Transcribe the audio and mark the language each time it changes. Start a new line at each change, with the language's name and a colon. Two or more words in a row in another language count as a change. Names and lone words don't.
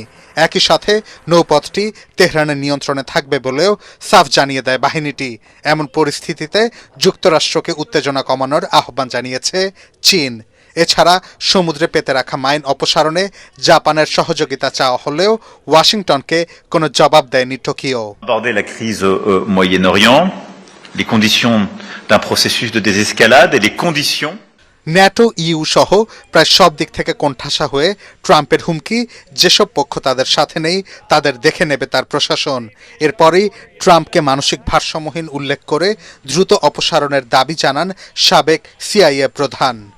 Bangla: একই সাথে নৌপথটি তেহরানের নিয়ন্ত্রণে থাকবে বলেও সাফ জানিয়ে দেয় বাহিনীটি। এমন পরিস্থিতিতে যুক্তরাষ্ট্রকে উত্তেজনা কমানোর আহ্বান জানিয়েছে চীন। এছাড়া সমুদ্রে পেতে রাখা মাইন অপসারণে জাপানের সহযোগিতা চাওয়া হলেও ওয়াশিংটনকে কোনো জবাব দেয়নি টোকিও।
French: Aborder la crise au Moyen-Orient, les conditions d'un processus de désescalade et les conditions
Bangla: ন্যাটো, ইইউ সহ প্রায় সব দিক থেকে কোণঠাসা হয়ে ট্রাম্পের হুমকি, যেসব পক্ষ তাদের সাথে নেই তাদের দেখে নেবে তার প্রশাসন। এরপরই ট্রাম্পকে মানসিক ভারসাম্যহীন উল্লেখ করে দ্রুত অপসারণের দাবি জানান সাবেক সিআইএ প্রধান।